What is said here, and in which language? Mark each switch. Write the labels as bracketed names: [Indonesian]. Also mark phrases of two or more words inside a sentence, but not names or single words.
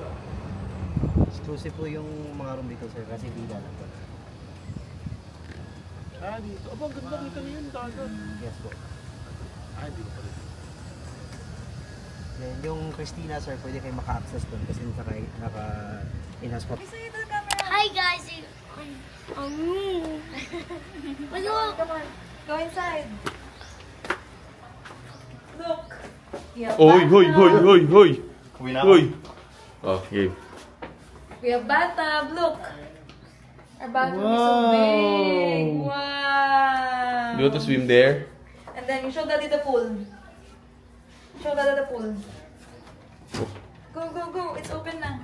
[Filipino] Exclusive po yung mga room dito sir kasi villa lang po. Ah, dito. Aba, ang ganda kita ngayon, dagat. [English] Yes po. [Filipino] Ah, hindi ko pala. Then, yung Christina sir, pwede kayo maka-access doon kasi naka-enhance po. [English] Say to the camera. Hi guys. Come on. Go inside. Look. Yeah, Oy, hoy, hoy, hoy, hoy. [Filipino] Uwi na ako. Hoy. [English] Oh, game. We have bathtub. Look. Our bathroom is so big. Wow. You want to swim there? And then you show Daddy the pool. Show Daddy the pool. Go, go, go. It's open na.